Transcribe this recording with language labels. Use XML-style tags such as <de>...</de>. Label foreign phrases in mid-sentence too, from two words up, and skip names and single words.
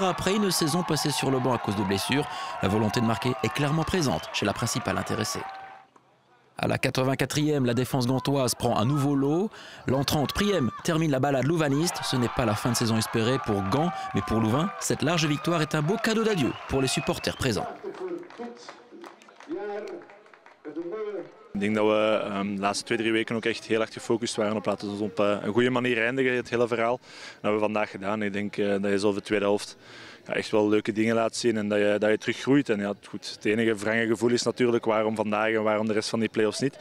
<fr>Après une saison passée sur le banc à cause de blessures, la volonté de marquer est clairement présente chez la principale intéressée. À la 84e, la défense gantoise prend un nouveau lot. L'entrante Priem termine la balade louvaniste. Ce n'est pas la fin de saison espérée pour Gand, mais pour Louvain, cette large victoire est un beau cadeau d'adieu pour les supporters présents.</fr> <nl>Ik denk dat we de laatste 2-3 weken ook echt heel erg gefocust waren op laten we op een goede manier eindigen, het hele verhaal. Dat hebben we vandaag gedaan. Ik denk dat je zo de tweede helft echt wel leuke dingen laat zien en dat je teruggroeit. En ja, goed, het enige wrange gevoel is natuurlijk waarom vandaag en waarom de rest van die play-offs niet.</nl>